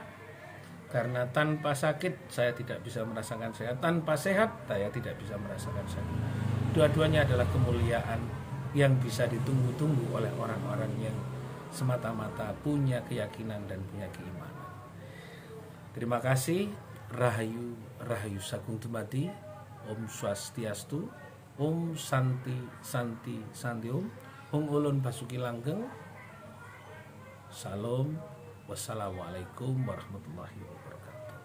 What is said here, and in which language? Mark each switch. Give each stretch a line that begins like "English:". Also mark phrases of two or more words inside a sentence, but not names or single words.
Indonesian: Karena tanpa sakit saya tidak bisa merasakan sehat, tanpa sehat saya tidak bisa merasakan sakit. Dua-duanya adalah kemuliaan yang bisa ditunggu-tunggu oleh orang-orang yang semata-mata punya keyakinan dan punya keimanan. Terima kasih.
Balinese: Rahayu Rahayu Sagung Dumadi, Om Swastiastu, Om Santi Santi Santi Om Ulun Basuki Langgeng.
Indonesian: Salam.
Arabic: والسلام عليكم ورحمة الله وبركاته.